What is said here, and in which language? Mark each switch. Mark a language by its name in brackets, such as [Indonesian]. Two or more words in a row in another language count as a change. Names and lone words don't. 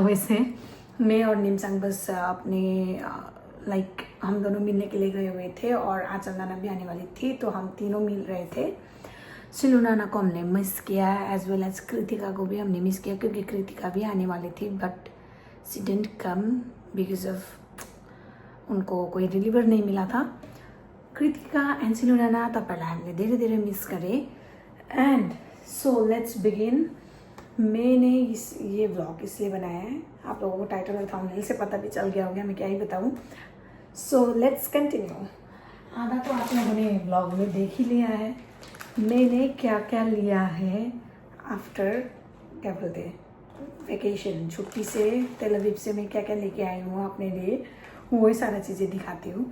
[Hindi] वैसे मैं और निमसंग बस अपने लाइक हम दोनों मिलने के लिए गए हुए थे और आंचल नाना भी आने वाली थी, तो हम तीनों मिल रहे थे। सिलू नाना को हमने मिस किया, [English] as well as [Hindi] कृतिका को भी हमने मिस किया, क्योंकि कृतिका भी आने वाली थी [English] but she didn't come because of [Hindi] उनको कोई डिलीवर नहीं मिला था। [Nepali] कृतिका एंड सिलू नाना तपाईँलाई हामीले धेरै धेरै मिस गरे। [English] and so let's begin. [Hindi] मैंने ये व्लॉग इसलिए बनाया है, आप लोगों को टाइटल और थंबनेल से पता भी चल गया होगा, मैं क्या ही बताऊँ। [English] so let's continue. [Hindi] आधा तो आप लोगों ने व्लॉग में देख ही लिया है मैंने क्या क्या लिया है आफ्टर, क्या बोलते हैं, वेकेशन, छुट्टी से, तेल अवीव से मैं क्या क्या लेके आई हूँ अपने लिए, वही सारा चीज़ें दिखाती हूँ।